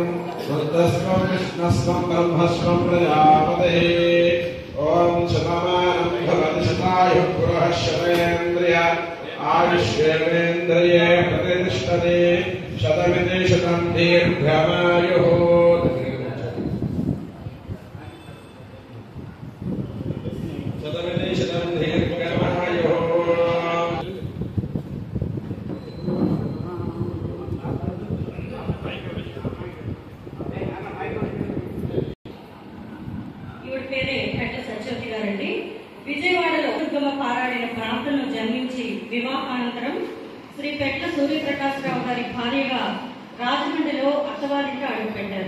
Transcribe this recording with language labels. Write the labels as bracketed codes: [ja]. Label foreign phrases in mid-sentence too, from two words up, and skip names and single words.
[sa] रुद्रस्वं विष्णस्वं ब्रह्मस्वं प्रजापतिः ॐ शतमानं भवति शतायुः पुरुषः शतेन्द्रिय आयुष्येवेन्द्रिये प्रतिष्ठते शतमिति शतं दीर्घमायुः शतमिति शतं दीर्घमायुः [te] విజయవాడలో దుర్గమ్మ పారాడిన ప్రాంతంలో జన్మించి వివాహానంతరం శ్రీ పెట్ల సూర్యప్రకాశరావు గారి భార్యగా రాజమండ్రిలో అత్తవారింట అడుగుపెట్టారు.